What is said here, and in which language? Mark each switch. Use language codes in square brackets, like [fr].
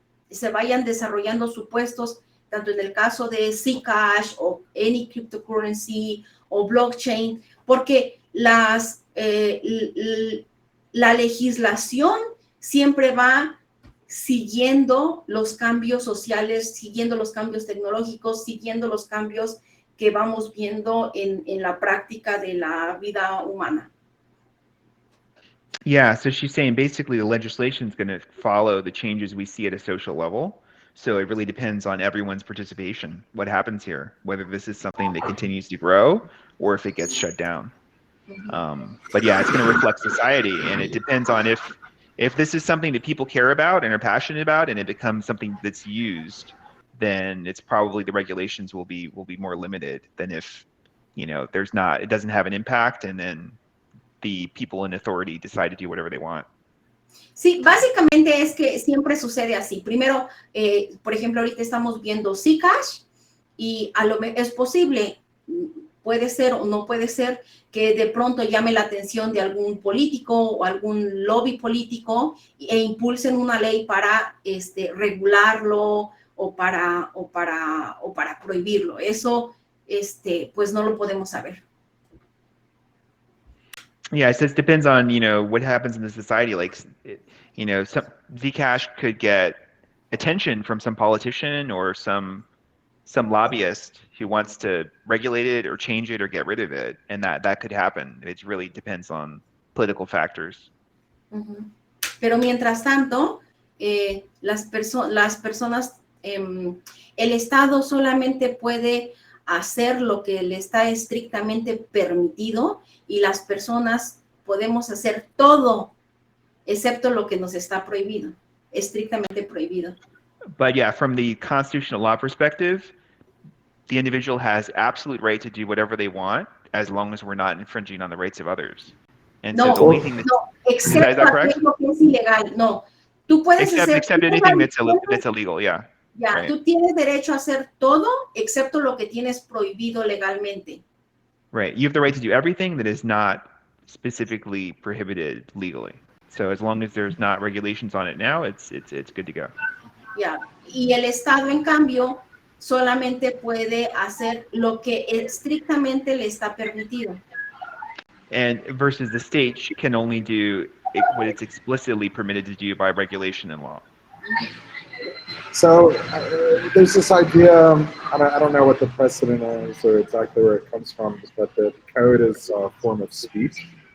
[es] desarrollando supuestos, tanto en el caso de Zcash o [en] any cryptocurrency [es] o blockchain, porque la legislación siempre va siguiendo los cambios sociales, siguiendo los cambios tecnológicos, siguiendo los cambios que vamos viendo en la práctica de la vida humana. [en] Yeah, so she's saying basically the legislation is going to follow the changes we see at a social level. So it really depends on everyone's participation, what happens here, whether this is something that continues to grow or if it gets shut down. But yeah, it's going to reflect society, and it depends on if this is something that people care about and are passionate about, and it becomes something that's used, then it's probably the regulations will be more limited than if, it doesn't have an impact, and then the people in authority decide to do whatever they want. [es] Sí, básicamente es que siempre sucede así. Primero, por ejemplo, ahorita estamos viendo Zcash y es posible, puede ser o no puede ser, que de pronto llame la atención de algún político o algún lobby político e impulsen una ley para regularlo o para prohibirlo. Eso, pues no lo podemos saber. [en] Yeah, it depends on, what happens in the society. Like, some Zcash could get attention from some politician or some lobbyist who wants to regulate it or change it or get rid of it, and that could happen. It really depends on political factors. Uh-huh. [es] Pero mientras tanto, las personas, el Estado solamente puede hacer lo que le está estrictamente permitido y las personas podemos hacer todo excepto lo que nos está prohibido, estrictamente prohibido. [en] But yeah, from the constitutional law perspective, the individual has absolute right to do whatever they want as long as we're not infringing on the rights of others. And no, so the only thing [es] no, excepto aquello que es ilegal, no. Tú puedes [en] except anything that's illegal, yeah. Ya, right. [es] Tú tienes derecho a hacer todo excepto lo que tienes prohibido legalmente. [en] Right. You have the right to do everything that is not specifically prohibited legally. So as long as there's not regulations on it now, it's good to go. Ya. [es] Y el Estado, en cambio, solamente puede hacer lo que estrictamente le está permitido. [en] And versus the state can only do what it's explicitly permitted to do by regulation and law. So there's this idea, I don't know what the precedent is or exactly where it comes from, but the code is a form of speech.